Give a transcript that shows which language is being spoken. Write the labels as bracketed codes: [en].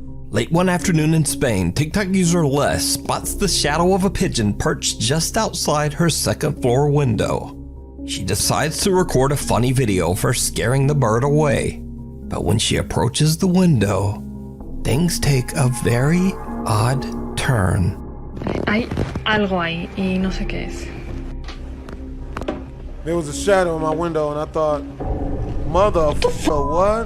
[en] Late one afternoon in Spain, TikTok user Les spots the shadow of a pigeon perched just outside her second floor window. She decides to record a funny video for scaring the bird away. But when she approaches the window, things take a very odd turn. [es] Hay algo ahí y no sé qué es. [en] There was a shadow in my window and I thought, motherfucker, what?